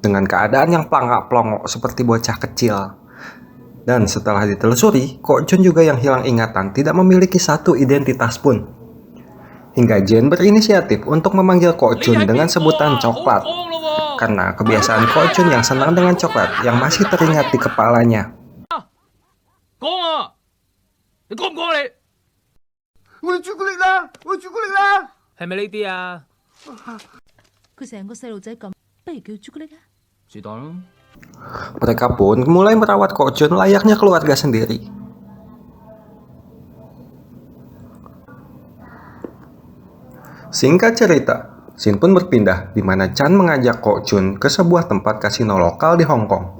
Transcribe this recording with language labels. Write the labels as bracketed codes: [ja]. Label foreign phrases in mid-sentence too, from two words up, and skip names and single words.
[id] dengan keadaan yang pelangak-pelongok seperti bocah kecil. Dan setelah ditelusuri, Kok Chun juga yang hilang ingatan tidak memiliki satu identitas pun. Hingga Jen berinisiatif untuk memanggil Kok Chun dengan sebutan coklat, karena kebiasaan Kok Chun yang senang dengan coklat yang masih teringat di kepalanya. [yue] 講啊！你講唔講你？我哋朱古力啦，我朱古力啦。係咪呢啲啊？佢成個細路仔咁，不如叫朱古力啊！是但咯。 [id] Mereka pun mulai merawat Kok Chun layaknya keluarga sendiri. Singkat cerita, Sin pun berpindah di mana Chan mengajak Kok Chun ke sebuah tempat kasino lokal di Hong Kong.